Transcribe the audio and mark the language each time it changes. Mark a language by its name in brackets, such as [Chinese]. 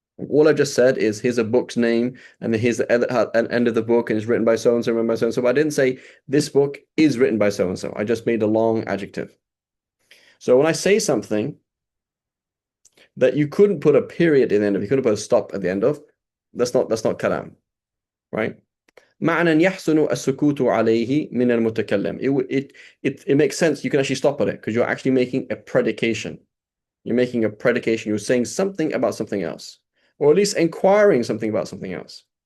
[English] All I just said is here's a book's name, and here's the end of the book, and it's written by so and so, written by so and so. But I didn't say this book is written by so and so. I just made a long adjective. So when I say something that you couldn't put a period in the end of, you couldn't put a stop at the end of, that's not kalam, right? [Arabic] معنى يحسن السكوت عليه من المتكلم. [English] It makes sense. You can actually stop at it because you're actually making a predication. You're making a predication. You're saying something about something else, or at least inquiring something about something else.